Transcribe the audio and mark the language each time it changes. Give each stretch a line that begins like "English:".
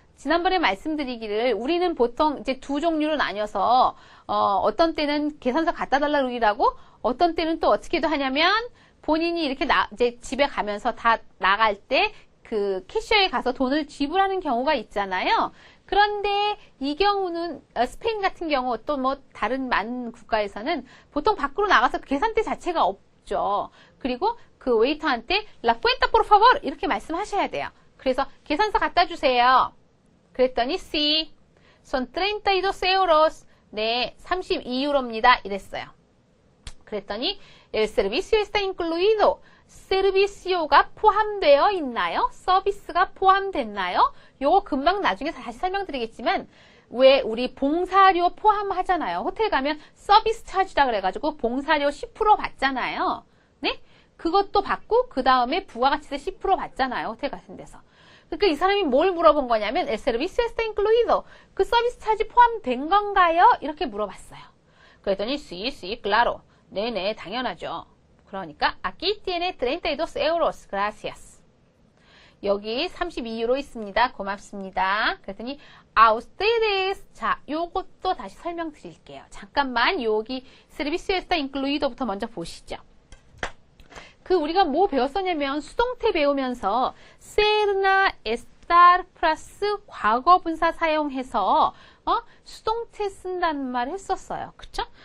Korean: 지난번에 말씀드리기를 우리는 보통 이제 두 종류로 나뉘어서 어떤 때는 계산서 갖다 달라고 그러고 어떤 때는 또 어떻게도 하냐면 본인이 이렇게 이제 집에 가면서 다 나갈 때 그 캐셔에 가서 돈을 지불하는 경우가 있잖아요. 그런데 이 경우는 스페인 같은 경우 또 뭐 다른 많은 국가에서는 보통 밖으로 나가서 계산대 자체가 없죠. 그리고 그 웨이터한테
Spanish: La cuenta por favor
Korean: 이렇게 말씀하셔야 돼요. 그래서 계산서 갖다 주세요. 그랬더니
Spanish: sí, son 32 euros.
Korean: 네, 32유로입니다. 이랬어요. 그랬더니
Spanish: el servicio está incluido.
Korean: 서비스요가 포함되어 있나요? 서비스가 포함됐나요? 요거 금방 나중에 다시 설명드리겠지만 왜 우리 봉사료 포함하잖아요. 호텔 가면 서비스 차지다 그래가지고 봉사료 10% 받잖아요. 네? 그것도 받고 그 다음에 부가가치세 10% 받잖아요. 호텔 같은 데서. 그러니까 이 사람이 뭘 물어본 거냐면
Spanish: El servicio está incluido.
Korean: 그 서비스 차지 포함된 건가요? 이렇게 물어봤어요. 그랬더니
Spanish: sí, sí, claro.
Korean: 네네, 당연하죠. 그러니까
Spanish: aquí tiene 32 euros. Gracias.
Korean: 여기 32유로 있습니다. 고맙습니다. 그랬더니
Spanish: a ustedes.
Korean: 자, 요것도 다시 설명드릴게요. 잠깐만 여기
Spanish: servicio está incluido
Korean: 부터 먼저 보시죠. 그 우리가 뭐 배웠었냐면 수동태 배우면서 ser나 estar 플러스 과거분사 사용해서 수동태 쓴다는 말을 했었어요. 그쵸?